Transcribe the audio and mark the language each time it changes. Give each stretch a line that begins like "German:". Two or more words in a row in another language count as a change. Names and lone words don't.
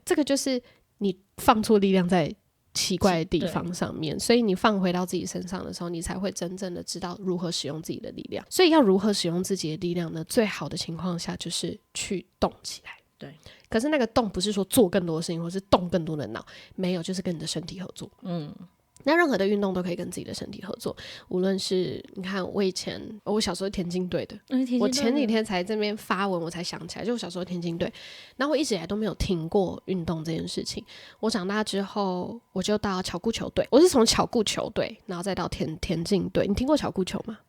Chinese: 這個就是你放錯力量在奇怪的地方上面，所以你放回到自己身上的時候，你才會真正的知道如何使用自己的力量。所以要如何使用自己的力量呢？最好的情況下就是去動起来。对。可是那個動不是說做更多的事情，或是動更多的腦，沒有，就是跟你的身體合作。那任何的運動都可以跟自己的身體合作，無論是你看我小時候田徑隊的，我前幾天才這邊發文，我才想起來，就我小時候田徑隊，然後我一直以來都沒有停過運動這件事情。我長大之後，我就到巧固球隊，我是從巧固球隊，然後再到田徑隊。你聽過巧固球嗎？